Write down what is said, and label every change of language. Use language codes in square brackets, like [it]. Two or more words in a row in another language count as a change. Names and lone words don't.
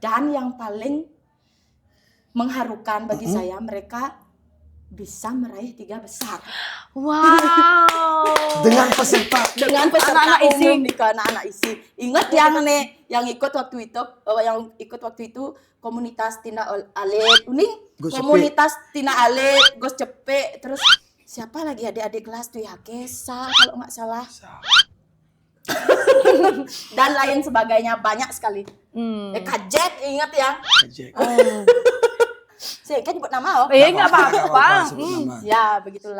[id] Dan yang paling mengharukan bagi saya, mereka bisa meraih 3 besar. Wow. Dengan peserta Dengan peserta Anak-anak isi. umum di anak-anak isi. Ingat yang nih, yang ikut waktu itu komunitas Tina Alit, Uning, Gus Cepe. komunitas Tina Alit, Gus Cepe, terus siapa lagi adik-adik kelas tuh ya, Kesa kalau nggak salah. Dan lain sebagainya, banyak sekali. Kajet, ingat ya. Ejek. Saya kan nyebut nama oh. Nggak apa-apa. Sebut nama. Ya, begitulah